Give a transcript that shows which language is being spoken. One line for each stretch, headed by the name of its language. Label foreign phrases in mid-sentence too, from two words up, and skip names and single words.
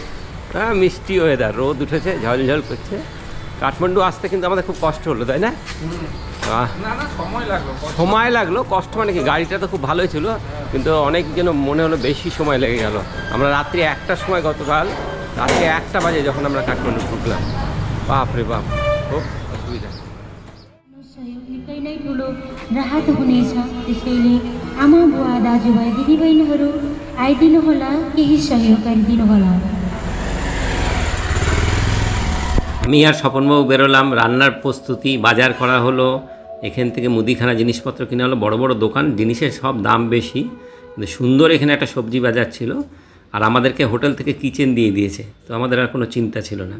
Bangla: হ্যাঁ, মিষ্টি ওয়েদার, রোদ উঠেছে, ঝলঝল করছে। কাঠমান্ডু আসতে কিন্তু আমাদের খুব কষ্ট হলো, তাই না? সময় লাগলো। কষ্ট মানে কি, গাড়িটা তো খুব ভালোই ছিল, কিন্তু অনেক যেন মনে হলো বেশি সময় লেগে গেল। আমরা রাত্রি 1টার সময়, গতকাল রাত্রি 1টা বাজে যখন আমরা কাঠমান্ডু ঢুকলাম। বাপরে बाप, খুব অসুবিধা।
Nepali: सहयोग निकै नै ठुलो राहत हुनेछ। त्यसैले आमा बुवा दाजुभाइ दिदीबहिनीहरू आइदिनुहोला, केही सहयोग गरिदिनुहोला।
Bangla: আমি আর স্বপনবাবু বেরোলাম। রান্নার প্রস্তুতি, বাজার করা হলো। এখান থেকে মুদিখানা জিনিসপত্র কিনা হলো। বড় দোকান, জিনিসের সব দাম বেশি, কিন্তু সুন্দর এখানে একটা সবজি বাজার ছিল। আর আমাদেরকে হোটেল থেকে কিচেন দিয়ে দিয়েছে, তো আমাদের আর কোনো চিন্তা ছিল না।